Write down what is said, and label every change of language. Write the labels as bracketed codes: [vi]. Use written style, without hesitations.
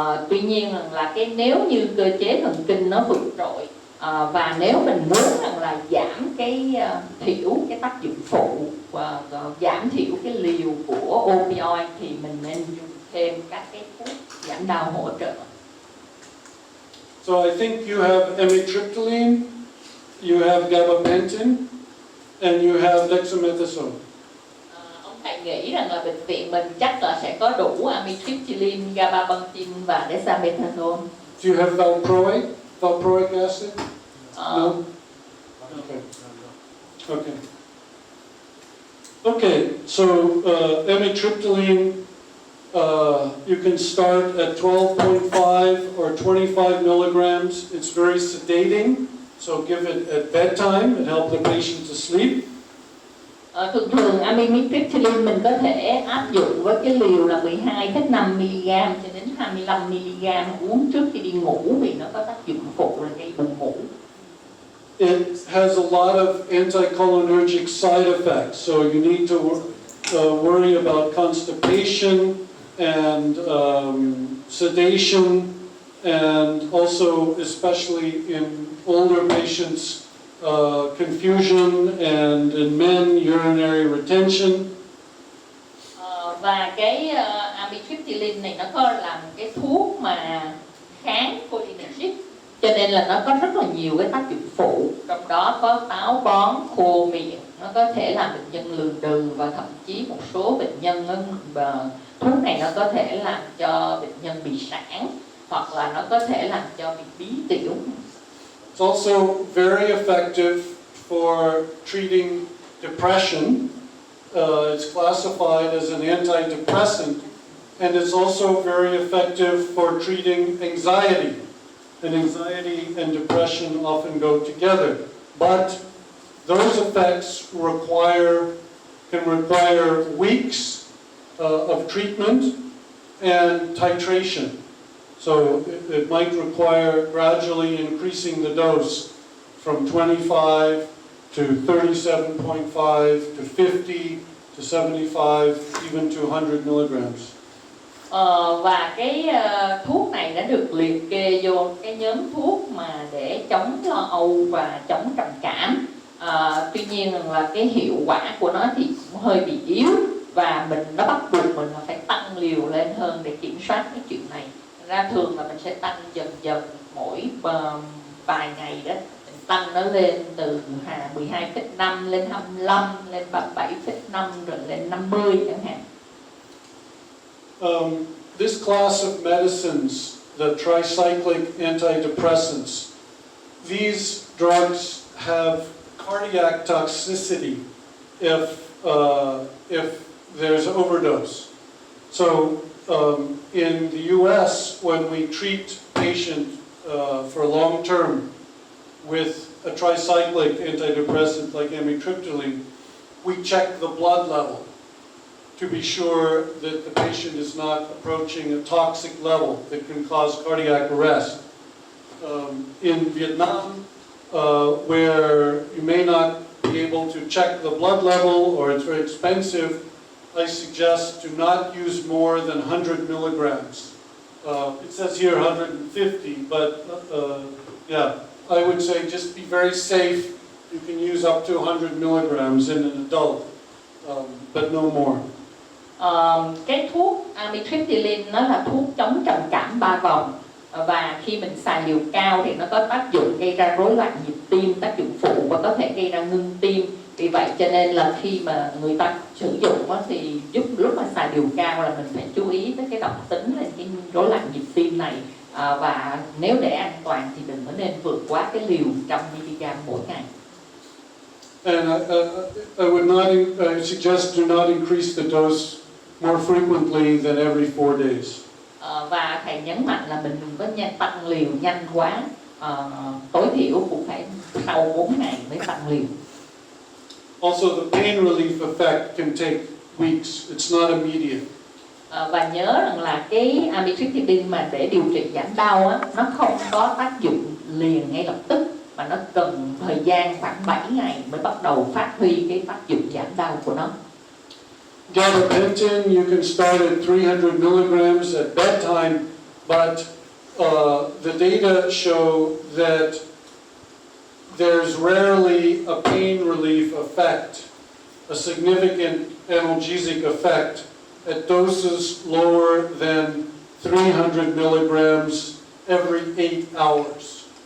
[vi] Tuy nhiên là cái nếu như cơ chế thần kinh nó vượt trội và nếu mình muốn rằng là giảm cái thiểu cái tác dụng phụ và giảm thiểu cái liều của opioid thì mình nên dùng thêm các cái thuốc giảm đau hỗ trợ. [en] So I think you have amitriptyline, you have gabapentin, and you have dexamethasone. [vi] Ông thầy nghĩ rằng là bệnh viện mình chắc là sẽ có đủ amitriptyline, gabapentin và dexamethasone. [en] Do you have valproic acid? No? Okay. Okay. Okay, so amitriptyline, you can start at 12.5 or 25 milligrams. It's very sedating, so give it at bedtime. It helps the patient to sleep. [vi] Thường amitriptyline mình có thể áp dụng với cái liều là 12,5 mg cho đến 25 mg uống trước khi đi ngủ vì nó có tác dụng phụ là gây buồn ngủ. [en] It has a lot of anticholinergic side effects, so you need to worry about constipation and sedation, and also, especially in older patients, confusion, and in men, urinary retention. [vi] Và cái amitriptyline này nó có là một cái thuốc mà kháng cholinergic, cho nên là nó có rất là nhiều cái tác dụng phụ, trong đó có táo bón, khô miệng, nó có thể làm bệnh nhân lừ đừ và thậm chí một số bệnh nhân thuốc này nó có thể làm cho bệnh nhân bị sảng hoặc là nó có thể làm cho bị bí tiểu. [en] It's also very effective for treating depression. It's classified as an antidepressant, and it's also very effective for treating anxiety. And anxiety and depression often go together. But those effects can require weeks of treatment and titration. So it might require gradually increasing the dose from 25 to 37.5 to 50 to 75, even to 100 milligrams. [vi] Và cái thuốc này đã được liệt kê vô cái nhóm thuốc mà mà để chống lo âu và chống trầm cảm. Tuy nhiên là cái hiệu quả của nó thì cũng hơi bị yếu, và nó bắt buộc mình là phải tăng liều lên hơn để kiểm soát cái chuyện này. Ra thường là mình sẽ tăng dần dần mỗi vài ngày đó, mình tăng nó lên từ 12,5 lên 25 lên 37,5 rồi lên 50 chẳng hạn. [en] This class of medicines, the tricyclic antidepressants, these drugs have cardiac toxicity if there's overdose. So in the U.S., when we treat patients for long term with a tricyclic antidepressant like amitriptyline, we check the blood level to be sure that the patient is not approaching a toxic level that can cause cardiac arrest. In Vietnam, where you may not be able to check the blood level or it's very expensive, I suggest to not use more than 100 milligrams. It says here 150, but yeah, I would say just be very safe. You can use up to 100 milligrams in an adult, but no more. [vi] Cái thuốc amitriptyline nó là thuốc chống trầm cảm 3 vòng, và khi mình xài liều cao thì nó có tác dụng gây ra rối loạn nhịp tim, tác dụng phụ và có thể gây ra ngưng tim. Vì vậy cho nên là khi mà người ta sử dụng thì lúc mà xài liều cao là mình phải chú ý tới cái độc tính là cái rối loạn nhịp tim này, và nếu để an toàn thì đừng có nên vượt quá cái liều 100mg mỗi ngày. [en] And I would not suggest do not increase the dose more frequently than every 4 days. [vi] Và thầy nhấn mạnh là mình đừng có tăng liều nhanh quá, tối thiểu cũng phải sau 4 ngày mới tăng liều. [en] Also, the pain relief effect can take weeks. It's not immediate. [vi] Và nhớ rằng là cái amitriptyline mà để điều trị giảm đau nó không có tác dụng liền ngay lập tức, mà nó cần thời gian khoảng 7 ngày mới bắt đầu phát huy cái tác dụng giảm đau của nó. [en] Gabapentin, you can start at 300 milligrams at bedtime, but the data show that there's rarely a pain relief effect, a significant analgesic effect at doses lower than 300 milligrams every 8 hours.